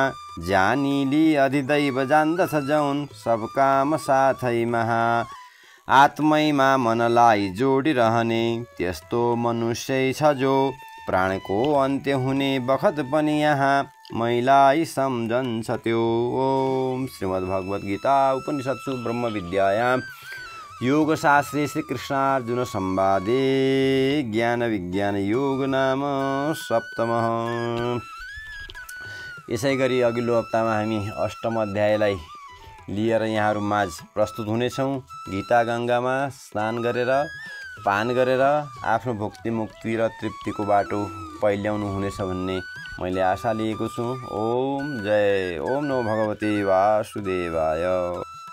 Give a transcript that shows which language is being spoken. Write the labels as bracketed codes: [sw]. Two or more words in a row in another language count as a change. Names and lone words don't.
[ne] जानिली अधिदैव जान्दछ जौन सब काम साथै महा। आत्मैमा मनलाई जोडिरहने त्यस्तो मनुष्य छ जो। प्राणको अन्त्य हुने बखत पनि यहाँ मैलाई सम्झन्छ त्यो। [sa] ओम श्रीमद् भगवत गीता उपनिषत्सु ब्रह्म विद्यायां योगशास्त्रे श्रीकृष्णार्जुन संवादे ज्ञान विज्ञान योग नाम सप्तमः। [ne] यसै गरी अघिल्लो हप्तामा हामी अष्टम अध्यायलाई लिएर यहाँहरू माझ प्रस्तुत हुनेछौँ। गीता गङ्गामा स्नान गरेर पान गरेर आफ्नो भक्ति मुक्ति र तृप्तिको बाटो पहिल्याउनु हुनेछ भन्ने मैले आशा लिएको छु। [sa] ओम जय। ओम नमो भगवते वासुदेवाय।